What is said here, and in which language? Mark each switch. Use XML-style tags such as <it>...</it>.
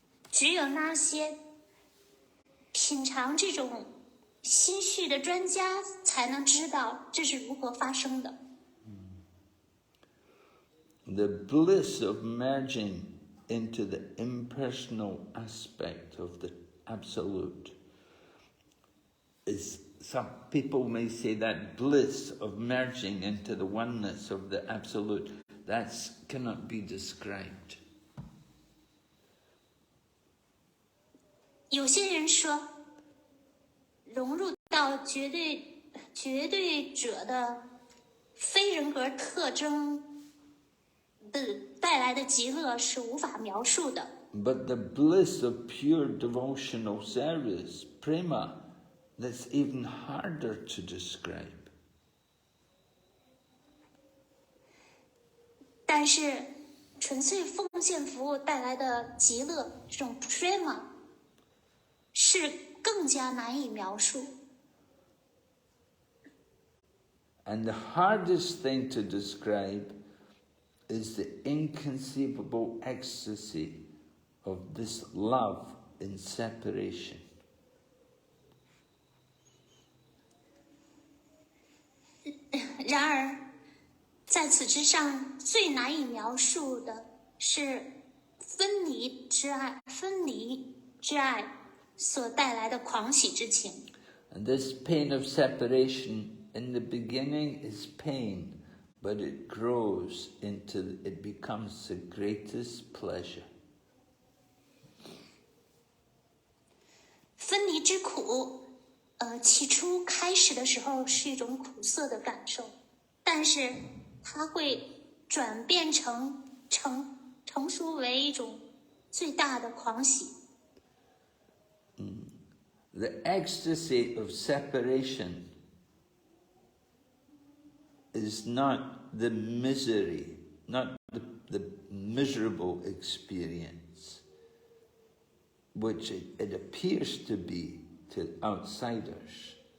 <zh>只有那些品尝这种心绪的专家才能知道这是如何发生的。</zh> <en>The bliss of merging into the impersonal aspect of the Absolute is, some people may say that bliss of merging into the oneness of the Absolute, that cannot be described.</en> <zh>有些人说，融入到绝对者的非人格特征的带来的极乐是无法描述的。</zh> <en>But the bliss of pure devotional service, prema, that's even harder to describe.</en> <zh>但是纯粹奉献服务带来的极乐，这种 prema 是更加难以描述。</zh> <en>And the hardest thing to describe is the inconceivable ecstasy of this love in separation.</en> <zh>然而，在此之上最难以描述的是分离之爱所带来的狂喜之情。</zh> <en>And this pain of separation in the beginning is pain, but it grows it becomes the greatest pleasure.</en> <zh>分离之苦，起初开始的时候是一种苦涩的感受，但是它会转变成熟为一种最大的狂喜。</zh> <en>The ecstasy of separation is not the misery, not the miserable experience, which it appears to be to outsiders.</en>